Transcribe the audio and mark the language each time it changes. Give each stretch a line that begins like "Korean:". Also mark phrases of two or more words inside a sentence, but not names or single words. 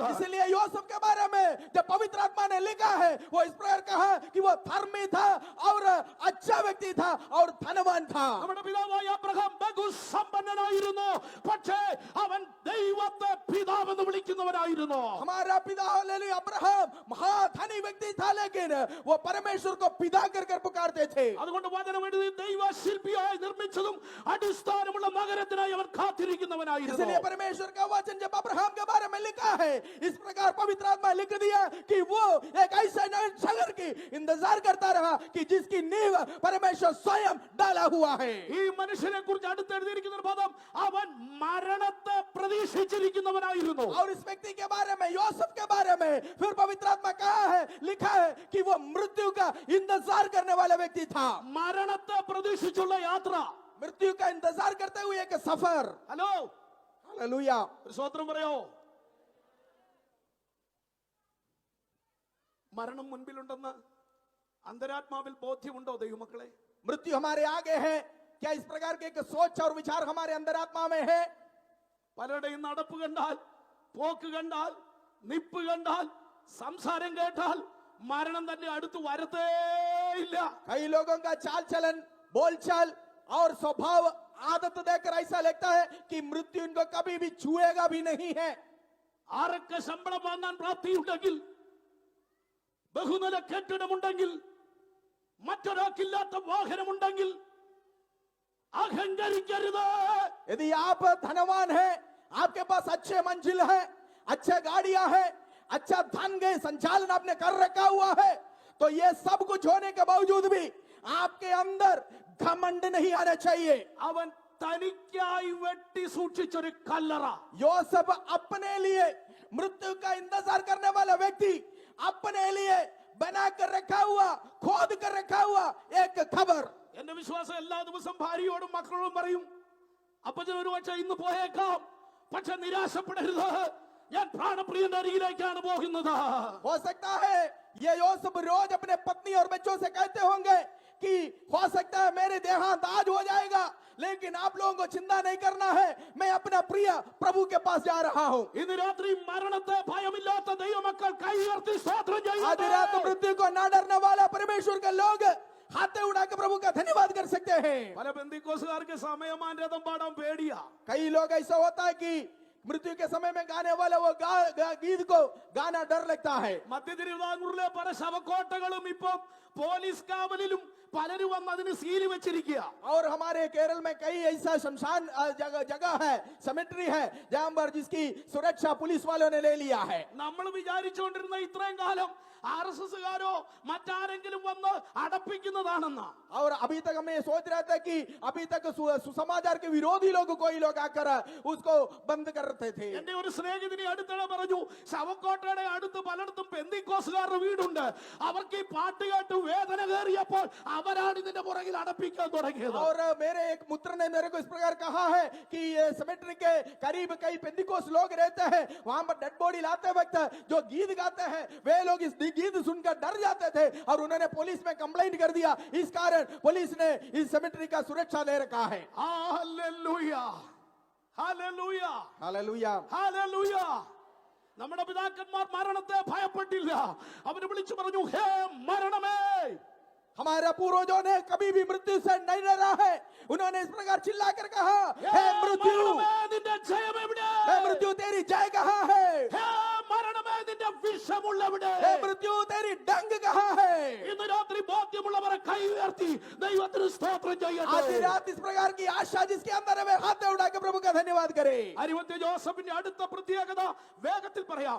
Hindi: इसलिए यूसुफ के बारे में जब पवित्र आत्मा ने लिखा है, वो इस प्रकार कहा कि वो धर्मी था और अच्छा व्यक्ति था और धनवान था।
Malayalam: നമ്മുടെ പിതാവായ അബ്രഹാം ബഹുസമ്പന്നനായിരുന്നു, പക്ഷേ അവൻ ദൈവത്തെ പിതാവെന്ന് വിളിക്കുന്നവനായിരുന്നു.
Hindi: हमारा पिता हालेलुया अब्राहम महाधनी व्यक्ति था, लेकिन वो परमेश्वर को पिता कर पुकारते थे।
Malayalam: അതുകൊണ്ട് വചനം എഴുതി ദൈവ ശില്പിയായി നിർമ്മിച്ചതും അടിസ്ഥാനമുള്ള നഗരത്തിനായി അവൻ കാത്തിരിക്കുന്നവനായിരുന്നു.
Hindi: इसलिए परमेश्वर का वचन जब अब्राहम के बारे में लिखा है, इस प्रकार पवित्र आत्मा लिख दिया कि वो एक ऐसा नगर की इंतजार करता रहा कि जिसकी नींव परमेश्वर स्वयं डाला हुआ है।
Malayalam: ഈ മനുഷ്യനെ കുറിച്ച് അടുത്തെഴുതിയിരിക്കുന്ന ഒരു പദം, അവൻ മരണത്തെ പ്രതീക്ഷിച്ചിരിക്കുന്നവനായിരുന്നു.
Hindi: और इस व्यक्ति के बारे में, यूसुफ के बारे में फिर पवित्र आत्मा कहा है, लिखा है कि वो मृत्यु का इंतजार करने वाला व्यक्ति था।
Malayalam: മരണത്തെ പ്രതീക്ഷിച്ചുള്ള യാത്ര.
Hindi: मृत्यु का इंतजार करते हुए एक सफर।
Malayalam: ഹലോ,
Hindi: हालेलुया।
Malayalam: ഒരു സ്തോത്രം പറയോ? മരണം മുൻപിലുണ്ടെന്ന് അന്തരാത്മാവിൽ ബോധ്യമുണ്ടോ ദൈവമക്കളെ?
Hindi: मृत्यु हमारे आगे है, क्या इस प्रकार के एक सोच और विचार हमारे अंदर आत्मा में है?
Malayalam: പലരുടെയും നടപ്പ് കണ്ടാൽ, പോക്ക് കണ്ടാൽ, നിപ്പ് കണ്ടാൽ, സംസാരം കേട്ടാൽ മരണം തന്നെ അടുത്ത് വരത്തേയില്ല.
Hindi: कई लोगों का चाल चलन, बोलचाल और स्वभाव आदत देखकर ऐसा लगता है कि मृत्यु इनको कभी भी छुएगा भी नहीं है।
Malayalam: ആരൊക്കെ ശമ്പളം വാങ്ങാൻ പ്രാപ്തിയുണ്ടെങ്കിൽ, ബഹുനില കെട്ടിടമുണ്ടെങ്കിൽ, മറ്റൊരാൾക്കില്ലാത്ത വാഹനമുണ്ടെങ്കിൽ അഹങ്കരിക്കരുത്.
Hindi: यदि आप धनवान हैं, आपके पास अच्छे मंजिल है, अच्छे गाड़ियां है, अच्छा धन के संचालन आपने कर रखा हुआ है, तो ये सब कुछ होने के बावजूद भी आपके अंदर घमंड नहीं आना चाहिए।
Malayalam: അവൻ തനിക്കായി വെട്ടി സൂക്ഷിച്ചൊരു കല്ലറ.
Hindi: यूसुफ अपने लिए मृत्यु का इंतजार करने वाला व्यक्ति, अपने लिए बना कर रखा हुआ, खोद कर रखा हुआ एक खबर।
Malayalam: എന്റെ വിശ്വാസം എല്ലാ ദിവസവും ഭാര്യയോടും മക്കളോടും പറയും, അപ്പച്ചൻ ഒരു പക്ഷേ ഇന്ന് പോയേക്കാം, പക്ഷെ നിരാശപ്പെടരുത്, ഞാൻ പ്രാണപ്രിയന്റെ അരികിലേക്കാണ് പോകുന്നത്.
Hindi: हो सकता है ये यूसुफ रोज अपने पत्नी और बच्चों से कहते होंगे कि हो सकता है मेरे देहांत आज हो जाएगा, लेकिन आप लोगों को चिंता नहीं करना है, मैं अपना प्रिय प्रभु के पास जा रहा हूं।
Malayalam: ഇന്ന് രാത്രി മരണത്തെ ഭയമില്ലാത്ത ദൈവമക്കൾ കൈ ഉയർത്തി സ്തോത്രം
Hindi: आज रात
Malayalam: ചെയ്യുന്നു.
Hindi: मृत्यु को ना डरने वाला परमेश्वर के लोग हाथे उड़ाकर प्रभु का धन्यवाद कर सकते हैं।
Malayalam: പല ബന്ധുക്കോസുകാർക്ക് സമയമാൻ രഥം പാടാൻ പേടിയാ.
Hindi: कई लोग ऐसा होता है कि मृत्यु के समय में गाने वाला वो गीत को गाना डर लगता है।
Malayalam: മധ്യ തിരുവിതാംകൂറിലെ പല ശവക്കോട്ടകളും ഇപ്പം പോലീസ് കാവലിലും പലരും വന്ന് അതിന് സീല് വെച്ചിരിക്കുക.
Hindi: और हमारे केरल में कई ऐसा शमशान जगह है, सेमेट्री है, जहां पर जिसकी सुरक्षा पुलिस वालों ने ले लिया है।
Malayalam: നമ്മൾ വിചാരിച്ചുകൊണ്ടിരുന്ന ഇത്രയും കാലം ആർഎസ്എസ്കാരോ മറ്റാരെങ്കിലും വന്ന് അടപ്പിക്കുന്നതാണെന്ന.
Hindi: और अभी तक हम ये सोच रहे थे कि अभी तक सुसमाचार के विरोधी लोग कोई लोग आकर उसको बंद करते थे।
Malayalam: എന്റെ ഒരു സ്നേഹിതനെ അടുത്തിടെ പറഞ്ഞു, പറഞ്ഞു, ശവക്കോട്ടയുടെ അടുത്ത് പലയിടത്തും പെന്തിക്കോസുകാരുടെ വീടുണ്ട്. അവർക്ക് ഈ പാട്ട് കേട്ട് വേദന കയറിയപ്പോൾ അവരാണ് ഇതിന്റെ പുറകിൽ അടപ്പിക്കാൻ തുടങ്ങിയത്.
Hindi: और मेरे एक मित्र ने मेरे को इस प्रकार कहा है कि ये सेमेट्री के करीब कई पेंटिकोस लोग रहते हैं, वहां पर
English: dead body
Hindi: लाते वक्त जो गीत गाते हैं वे लोग इस गीत सुनकर डर जाते थे और उन्होंने पुलिस में कंप्लेंट कर दिया. इस कारण पुलिस ने इस सेमेट्री का सुरक्षा ले रखा है.
Malayalam: ഹല്ലേലൂയ, ഹല്ലേലൂയ,
Hindi: हालेलुया.
Malayalam: ഹല്ലേലൂയ. നമ്മുടെ പിതാക്കന്മാർ മരണത്തെ ഭയപ്പെട്ടില്ല. അവര് വിളിച്ചു പറഞ്ഞു, ഹേ മരണമേ.
Hindi: हमारे पूर्वजों ने कभी भी मृत्यु से नहीं डरा है. उन्होंने इस प्रकार चिल्लाकर कहा, हे मृत्यु,
Malayalam: മരണമേ, നിന്റെ ജയം എവിടെ?
Hindi: हे मृत्यु तेरी जय कहाँ है?
Malayalam: ഹേ മരണമേ, നിന്റെ വിഷമുള്ളവിടെ?
Hindi: हे मृत्यु तेरी डंग कहाँ है?
Malayalam: ഇന്ന് രാത്രി ബോധ്യമുള്ളവരെ കൈ ഉയർത്തി ദൈവത്തിന് സ്തോത്രം
Hindi: आज
Malayalam: ചെയ്യട്ടെ.
Hindi: रात इस प्रकार की आशा जिसके अंदर है वे हाथ उठाकर प्रभु का धन्यवाद करें.
Malayalam: അരിമത്യ ജോസഫിന്റെ അടുത്ത പ്രത്യേകത വേഗത്തിൽ പറയാം.